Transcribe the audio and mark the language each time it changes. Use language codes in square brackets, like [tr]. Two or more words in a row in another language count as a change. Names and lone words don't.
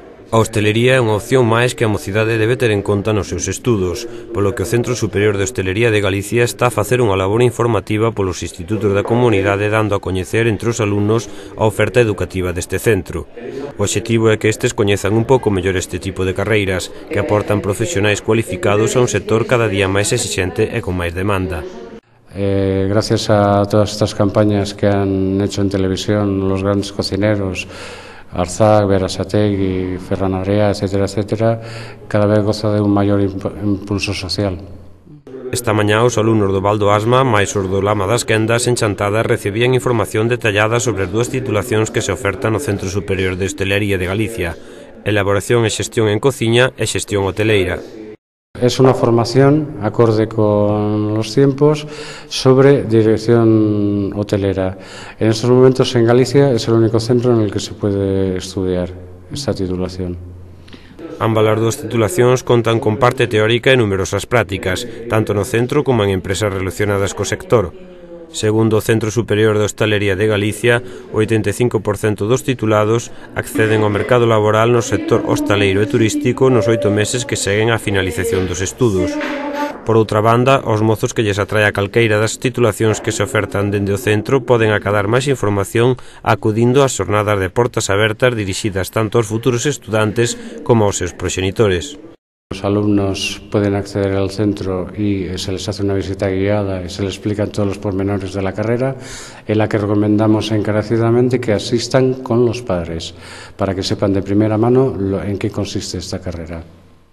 [gl] A hostelería é unha opción máis que a mocidade debe ter en conta nos seus estudos, polo que o Centro Superior de Hostelería de Galicia está a facer unha labor informativa polos institutos da comunidade dando a coñecer entre os alumnos a oferta educativa deste centro. O obxectivo é que estes coñezan un pouco mellor este tipo de carreiras, que aportan profesionais cualificados a un sector cada día máis exixente e con máis demanda. [es] Gracias a todas estas campañas que han hecho en televisión los grandes cocineros, Arzak, Berasategui, Ferran Adrià, etcétera, etcétera, cada vez goza de un maior impulso social. [gl] Esta mañá os alumnos do Val do Asma, máis os do Lama das Quendas, en Chantada, recibían información detallada sobre as dúas titulacións que se ofertan no Centro Superior de Hostelería de Galicia: Elaboración e Xestión en Cociña e Xestión Hoteleira. [es] Es una formación acorde con los tiempos sobre dirección hotelera. En estos momentos en Galicia es el único centro en el que se puede estudiar esta titulación. [gl] Ambas as dúas titulacións contan con parte teórica e numerosas prácticas, tanto no centro como en empresas relacionadas co sector. Segundo o Centro Superior de Hostalería de Galicia, o 85% dos titulados acceden ao mercado laboral no sector hostaleiro e turístico nos 8 meses que seguen á finalización dos estudos. Por outra banda, aos mozos que lles atrae a calqueira das titulacións que se ofertan dende o centro poden acadar máis información acudindo ás xornadas de portas abertas dirixidas tanto aos futuros estudantes como aos seus proxenitores. [es] Los alumnos pueden acceder al centro y se les hace una visita guiada y se les explican todos los pormenores de la carrera, en la que recomendamos encarecidamente que asistan con los padres, para que sepan de primera mano en qué consiste esta carrera.